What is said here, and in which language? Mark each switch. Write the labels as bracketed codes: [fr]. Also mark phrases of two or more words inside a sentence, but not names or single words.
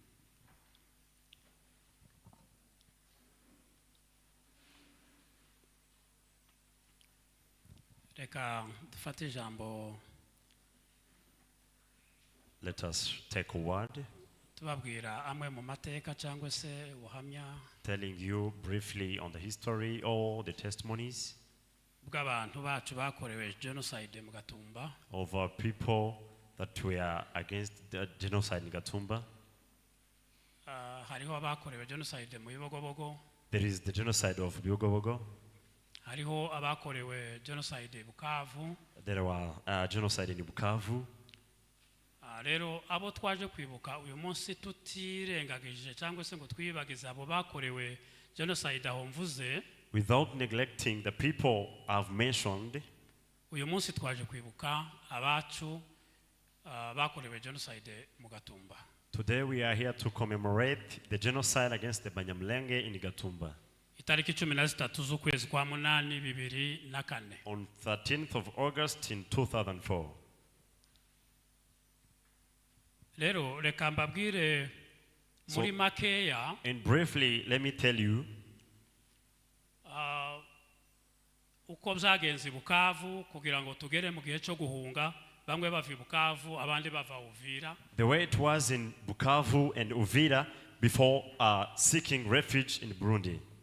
[rw] Reka dufate ijambo. [en] Let us take a word. [rw] Tubabwira amwe mu mateka cyangwa se ubuhamya. [en] Telling you briefly on the history or the testimonies [rw] bw'abantu bacu bakorewe genocide mu Gatumba. [en] Of our people that were against the genocide in Gatumba. [rw] Hariho abakorewe genocide mu Bibogobogo. [en] There is the genocide of Bibogobogo. [rw] Hariho abakorewe genocide Bukavu. [en] There were genocide in Bukavu. [rw] Rero abo twaje kwibuka uyu munsi tutirengagije cyangwa se ngo twibagize abo bakorewe genocide aho mvuze. [en] Without neglecting the people I've mentioned. [rw] Uyu munsi twaje kwibuka abacu bakorewe genocide mu Gatumba. [en] Today we are here to commemorate the genocide against the Banyamulenge in Gatumba. [rw] Itariki 13 z'ukwezi kwa 8 2004. [en] On 13th of August in 2004. [rw] Rero reka mbabwire muri makeya. [en] And briefly let me tell you [rw] uko byagenze Bukavu kugira ngo tugere mu gihe cyo guhunga bamwe bava Bukavu abandi bava Uvira. [en] The way it was in Bukavu and Uvira before seeking refuge in Burundi.